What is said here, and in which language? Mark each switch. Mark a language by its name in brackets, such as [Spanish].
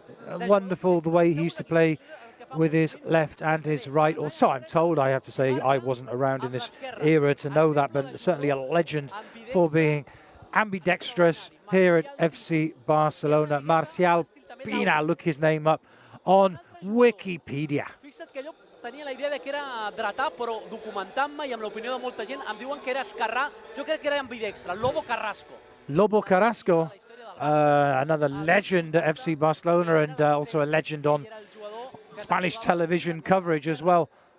[English] Wonderful the way he used to play with his left and his right, or so I'm told. I have to say I wasn't around in this era to know that, but certainly a legend for being ambidextrous here at FC Barcelona. Marcial Pina, look his name up on Wikipedia. [Catalan] Tenia la idea de que era dretà, però documentant-me i amb l'opinió de molta gent em diuen que era esquerrà. Jo crec que era ambidextre, Lobo Carrasco. [English] Lobo Carrasco, another legend at FC Barcelona and also a legend on Spanish television coverage as well.